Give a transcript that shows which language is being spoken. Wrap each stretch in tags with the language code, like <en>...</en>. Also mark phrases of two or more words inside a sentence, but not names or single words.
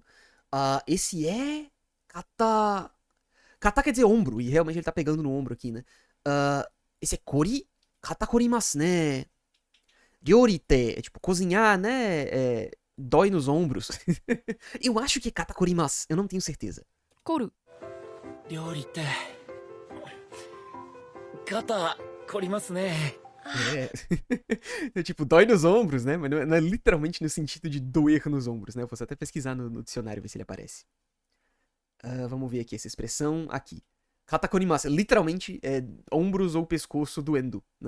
<pt>Esse é... Kata... Kata quer dizer ombro, e realmente ele tá pegando no ombro aqui, né? Esse é Kori?</pt> <ja>肩凝ります,</ja> <pt>né? Ryorite, é tipo cozinhar, né? Dói nos ombros. Eu acho que é</pt> <ja>肩凝ります,</ja> <pt>eu não tenho certeza. Koru.</pt> <ja>料理て。肩凝ります,</ja> <pt>né? É tipo, dói nos ombros, né? Mas não é literalmente no sentido de doer nos ombros, né? Eu posso até pesquisar no dicionário, ver se ele aparece. Vamos ver aqui essa expressão. Aqui.</pt> <ja>肩凝ります,</ja> <pt>literalmente é ombros ou pescoço doendo, né?</pt>